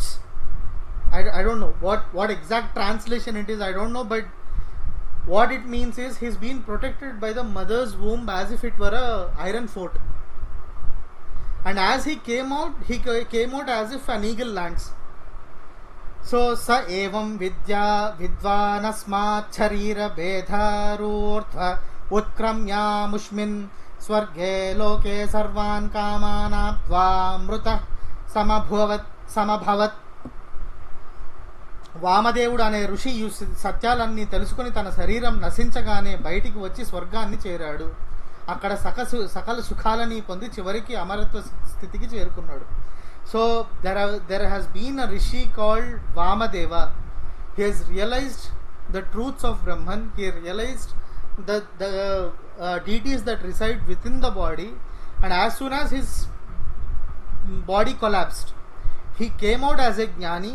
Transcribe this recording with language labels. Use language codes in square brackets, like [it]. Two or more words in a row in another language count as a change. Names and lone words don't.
[en] I don't know what exact translation it is, I don't know, but what it means is he's been protected by the mother's womb as if it were a iron fort. And as he came out as if an eagle lands. [sa] So स एवं विद्या विद्वानस्मात् शरीर भेदादूर्ध्व उत्क्रम्य अमुष्मिन् स्वर्गे लोके सर्वान् कामानाप्त्वा अमृतः समभवत्. [te] వామదేవుడు అనే ఋషి ఈ సత్యాలన్నీ తెలుసుకుని తన శరీరం నశించగానే బయటికి వచ్చి స్వర్గాన్ని చేరాడు. అక్కడ సకల సుఖాలని పొంది చివరికి అమరత్వ స్థితికి చేరుకున్నాడు. [en] So there has been a rishi called Vamadeva. He has realized the truths of Brahman. He realized the deities that reside within the body, and as soon as his body collapsed, he came out as a jnani.